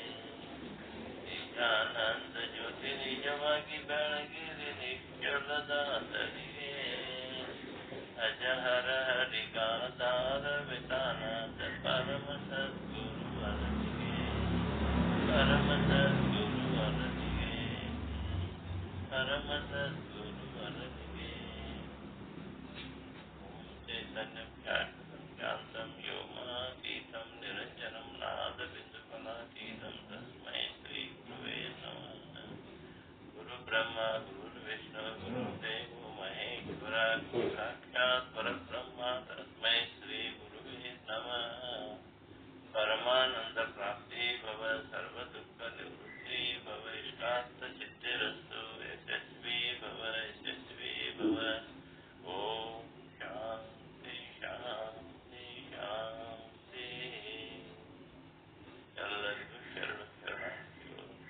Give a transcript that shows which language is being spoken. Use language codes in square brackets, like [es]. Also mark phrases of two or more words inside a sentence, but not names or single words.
[kn] ನಿಜಾನಂದ ಜ್ಯೋತಿ ನಿಜವಾಗಿ ಬೆಳಗಿರಿ ನಿಶ್ಚಲದಾಸರಿಗೆ ಅಜಹರ ಹರಿಗಾಧಾರ ವಿಧಾನದ ಪರಮ ಸದ್ಗುರುವರನಿಗೆ ಪರಮ ಸದ್ಗುರುವರನಿಗೆ ಪರಮ ಸದ್ಗುರುವರನಿಗೆ [sa] ಓಂ ಚೈತನ್ಯಂ ಶಾಂತಂ ವ್ಯೋಮಾತೀತಂ ನಿರಂಜನಂ ನಾದ ಬಿಂದುಫಲಾತೀತಂ ತಸ್ಮೈ ಶ್ರೀ ಗುರುವೇ ನಮಃ ಗುರು ಬ್ರಹ್ಮ ಗುರು ವಿಷ್ಣು ಗುರು ದೇವೋ ಮಹೇಶ್ವರ ಗುರು ಸಾಕ್ಷಾತ್ ಪರಬ್ರಹ್ಮ ತಸ್ಮೈ ಶ್ರೀ ಗುರುವೇ ನಮಃ ಪರಮಾನಂದ ಪ್ರಾಪ್ತಿ ಭವ ಸರ್ವ ದುಃಖ ನಿವೃತ್ತಿ ಭವ ಇಷ್ಟಾರ್ಥ ಸಿದ್ಧಿರಸ್ತು ಯಶಸ್ವಿ ಭವ ಯಶಸ್ವಿ ಭವ ಓಂ ಶಾಂತಿ ಶಾಂತಿ ಶಾಂತಿ [kn] ಎಲ್ಲರಿಗೂ ಶರಣು ಶರಣಾರ್ಥಿಗಳು.